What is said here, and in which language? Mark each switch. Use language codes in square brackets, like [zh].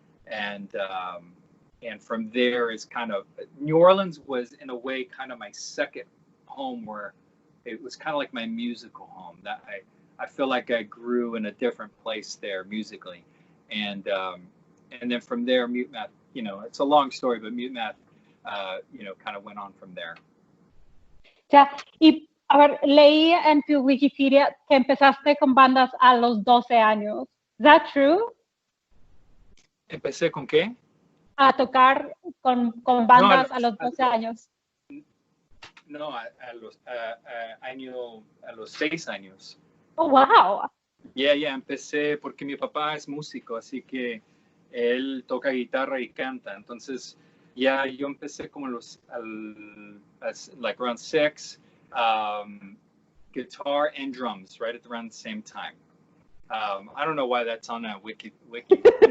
[en] And from there is kind of, New Orleans was in a way kind of my second home, where it was kind of like my musical home. That I feel like I grew in a different place there musically. And then from there, Mute Math, you know, it's a long story, but Mute Math, you know, kind of went on from there. [es] Ya, y a ver, leí en tu Wikipedia que empezaste con bandas a los 12 años. [en] Is that true? [es] ¿Empecé con qué? A tocar con bandas a los 12 años. No, a los 6 años. [en] Oh, wow. [es] Yeah, empecé porque mi papá es músico, así que él toca guitarra y canta. Entonces, yo empecé como [en] like around 6, guitar and drums right at around the same time. I don't know why that's on that wiki. Wiki.